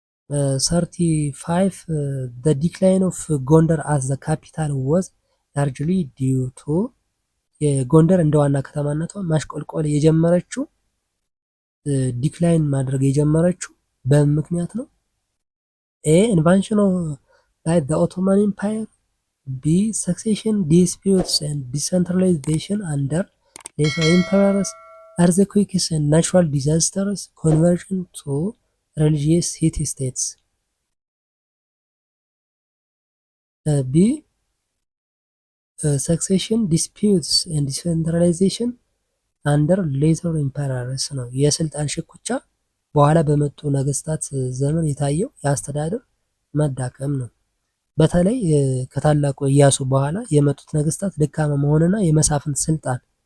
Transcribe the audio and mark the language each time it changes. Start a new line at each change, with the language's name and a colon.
Amharic: 35
English: the decline of ጎንደር as the capital was largely due to
Amharic: የጎንደር እንደ ዋና ከተማነቷ ማሽቆልቆል የጀመረችው ዲክላይን ማድረግ የጀመረችው በምን ምክንያት ነው?
English: ኤ ኢንቫንሽን by the Ottoman Empire, B succession disputes and decentralization under later emperors, earthquakes and natural disasters, conversion to religious city states. B succession disputes and decentralization under later emperors
Amharic: ነው። የስልጣን ሽኩቻ በኋላ በመጡ ነገስታት ዘመን የታየው የአስተዳደር መዳከም ነው። በተለይ ከታላቁ ኢያሱ በኋላ የመጡት ነገስታት ደካማ መሆንና የመሳፍንት ስልጣን